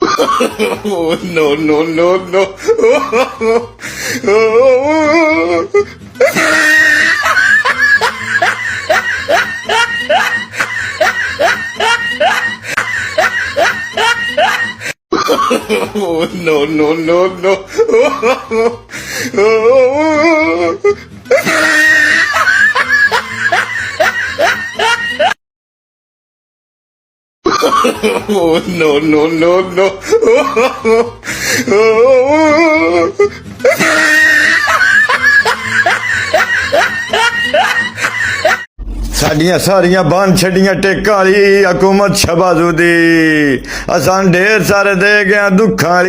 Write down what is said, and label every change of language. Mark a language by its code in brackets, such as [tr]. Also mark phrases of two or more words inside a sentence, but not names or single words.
[en] Oh, no, no, no, no. Oh, no, no, no, no. Oh, no, no, no, no. [pa] ਸਾਡੀਆਂ ਸਾਰੀਆਂ ਬੰਨ ਛੱਡੀਆਂ ਟੇਕਾਂ ਵਾਲੀ ਹਕੂਮਤ ਸ਼ਬਾਜ਼ੂ ਦੀ ਅਸਾਂ ਢੇਰ ਸਾਰੇ ਦੇ ਗਿਆ ਦੁੱਖਾਂ ਵਾਲੀ